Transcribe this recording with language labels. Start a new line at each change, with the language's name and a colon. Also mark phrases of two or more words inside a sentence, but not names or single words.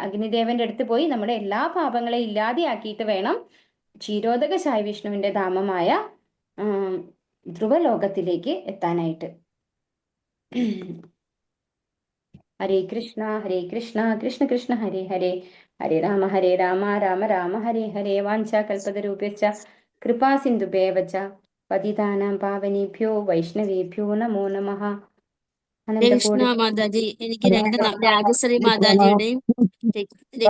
Malayalam: അഗ്നിദേവന്റെ അടുത്ത് പോയി നമ്മുടെ എല്ലാ പാപങ്ങളെയും ഇല്ലാതെയാക്കിയിട്ട് വേണം ക്ഷീരോദകശായ വിഷ്ണുവിന്റെ ധാമമായ ധ്രുവലോകത്തിലേക്ക് എത്താനായിട്ട്.
Sanskrit: ഹരേ കൃഷ്ണ കൃഷ്ണ കൃഷ്ണ ഹരേ ഹരേ, ഹരേ രാമ രാമ രാമ ഹരേ ഹരേ. വാഞ്ചാകൽപതരൂപ്യശ്ച കൃപാ സിന്ധുഭ്യേവ ച പതിതാനാം പാവനേഭ്യോ വൈഷ്ണവേഭ്യോ നമോ നമഃ.
Malayalam: കൃഷ്ണ മാതാജി, എനിക്ക് രാജശ്രീ മാതാജിയുടെയും